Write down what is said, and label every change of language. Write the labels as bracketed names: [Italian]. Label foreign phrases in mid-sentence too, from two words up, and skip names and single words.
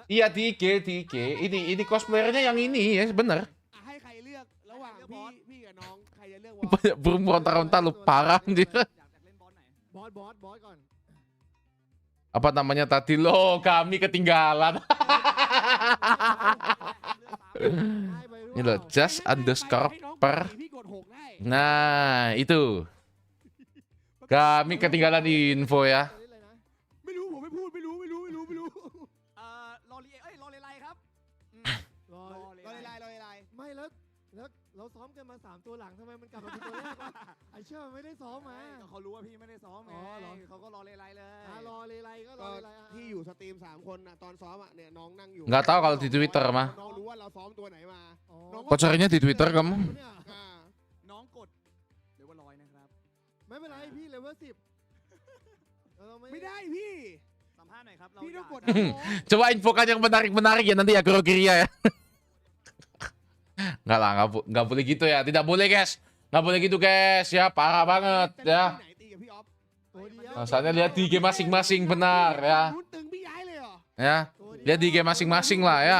[Indonesian] Iya 3G. Ini cosplayernya yang ini ya, bener. [Thai] ให้ใครเลือกระหว่างพี่กับน้องใครจะเลือกวอ [Indonesian] Banyak burung meronta-ronta lu parah anjir. [Thai] อยากเล่นบอลไหน บอสก่อน [Indonesian] Apa namanya tadi lo? Kami ketinggalan. Ini loh, [English] just underscore per. [Indonesian] Nah, itu. Kami ketinggalan info ya. [Thai] ไม่รู้ผมไม่พูดไม่รู้ รอเลไลครับ รอเลไลไม่แล้วเราซ้อมกันมา3ตัวหลังทำไมมันกลับมาเป็นตัวแรกวะไอเชื่อมันไม่ได้ซ้อมมา เขารู้ว่าพี่ไม่ได้ซ้อมไง อ๋อเหรอ เขาก็รอเลไลเลย รอเลไลก็รอเลไลที่อยู่สตรีม3คนน่ะตอนซ้อมอ่ะเนี่ยน้องนั่งอยู่ [Indonesian] Nggak tahu kalau di Twitter mah. [Thai] น้องรู้ว่าเราซ้อมตัวไหนมา [Indonesian] Kok carinya di Twitter kamu? [Thai] น้องกดเดี๋ยวว่า100นะครับ ไม่เป็นไรพี่เลเวล10ไม่ได้พี่ สัมภาษณ์หน่อยครับ พี่ต้องกด [Indonesian] Coba infokan yang menarik ya nanti ya Krogeria ya. Nggak lah, nggak boleh gitu ya. Tidak boleh guys. Nggak boleh gitu guys ya. Parah banget ya. Masalahnya lihat di game masing-masing benar ya. Ya, lihat di game masing-masing lah ya.